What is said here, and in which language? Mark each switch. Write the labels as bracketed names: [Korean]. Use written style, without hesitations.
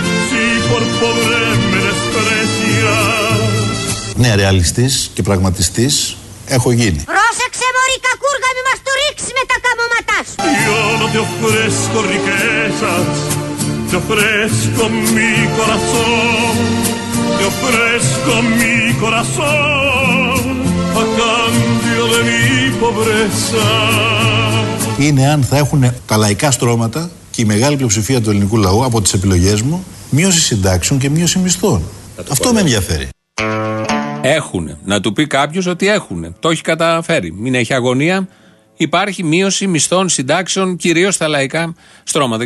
[Spanish] Si por pobre me desprecias. [Greek] Ναι, ρεαλιστής και πραγματιστής έχω γίνει. Πρόσεξε, μωρή κακούργα, μη μας το ρίξει με τα καμώματά σου. [Spanish] Yo no te ofrezco riquezas, te ofrezco mi corazón. Te ofrezco mi corazón a cambio de mi pobreza. [Greek] Είναι αν θα έχουν τα λαϊκά στρώματα και η μεγάλη πλειοψηφία του ελληνικού λαού από τις επιλογές μου μείωση συντάξεων και μείωση μισθών. Αυτό με ενδιαφέρει. Έχουνε. Να του πει κάποιος ότι έχουνε. Το έχει καταφέρει. Μην έχει αγωνία. Υπάρχει μείωση μισθών, συντάξεων, κυρίως στα λαϊκά στρώματα.